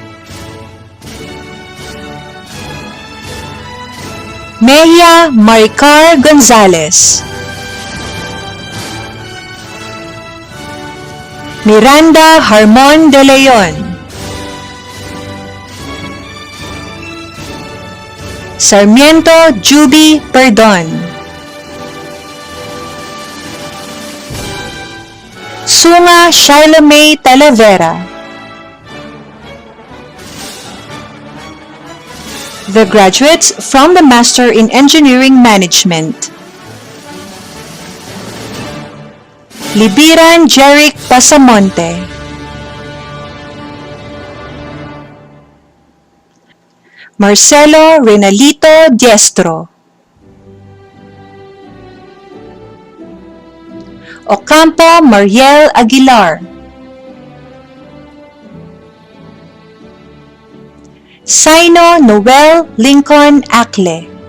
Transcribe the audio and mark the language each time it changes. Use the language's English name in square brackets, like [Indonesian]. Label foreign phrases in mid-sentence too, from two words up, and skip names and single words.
[English] Mejia Maricar Gonzalez, Miranda Harmon de Leon, Sarmiento Juby Perdon, Sunga Shaila May Talavera. The graduates from the Master in Engineering Management. Libiran Jeric Pasamonte, Marcelo Renalito Diestro, Ocampo Mariel Aguilar, Saino Noel Lincoln Akle,